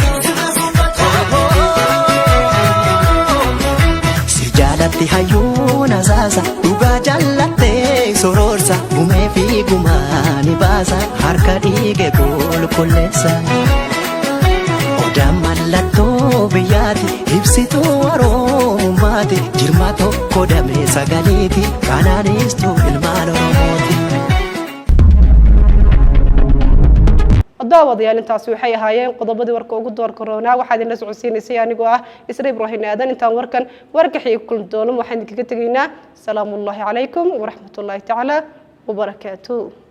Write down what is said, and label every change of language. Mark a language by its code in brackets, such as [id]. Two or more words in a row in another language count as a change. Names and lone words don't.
[om] jaalatti hayyuun asaasa dhugaa jallattee sororsa gumee fi gumaani baasa harka dhiige qulqulleessa odaan mallattoo biyyaati ibsituu oromummaati jirma tokko damee sagaleeti kanaanistuu ilmaan oromooti. [so] daawadayaal intaas waxay ahaayeen qodobadii warka ugu door corona waxa idin la socodsiinaysay anigoo ah Isra Ibrahim Aadan intaan warka xigay kulmi doono waxaan idinkaga tageynaa [ar] سلام الله عليكم ورحمة الله تعالى وبركاته.